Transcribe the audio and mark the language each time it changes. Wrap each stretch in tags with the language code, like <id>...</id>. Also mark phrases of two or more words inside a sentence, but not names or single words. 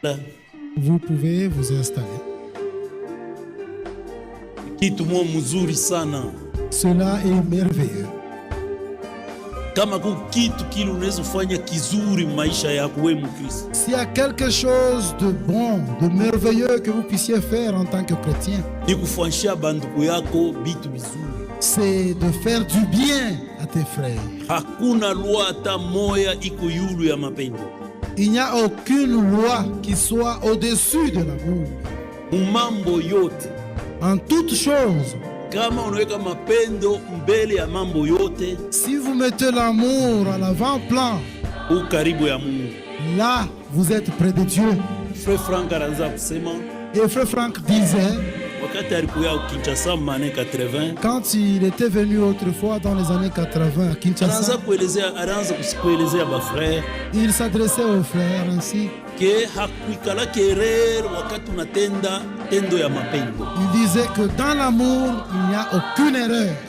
<fr>Vous pouvez vous installer.</fr> <sw>Kitu mzuri sana.</sw> <fr>Cela est merveilleux.</fr> <sw>Kama kitu kile unaweza kufanya kizuri maisha yako wewe Mkristo.</sw> <fr>S'il y a quelque chose de bon, de merveilleux que vous puissiez faire en tant que chrétien,</fr> <sw>ni kufanyisha banduku yako bitu bizuri.</sw> <fr>C'est de faire du bien à tes frères.</fr> <sw>Hakuna loi hata moya iko yulu ya mapendo.</sw> <fr>Il n'y a aucune loi qui soit au-dessus de l'amour.</fr> <sw>Mambo yote,</sw> <fr>en toutes choses,</fr> <sw>kama unaweka mapendo mbele ya mambo yote,</sw> <fr>si vous mettez l'amour à l'avant-plan,</fr> <sw>ukaribu ya Mungu,</sw> <fr>là vous êtes près de Dieu.</fr> <sw>Frère Frank anaanza kusema,</sw> <fr>et Frère Frank disait, quand il était venu autrefois dans les années 80 à Kinshasa, il s'adressait aux frères ainsi. Il disait que dans l'amour, il n'y a aucune erreur.</fr>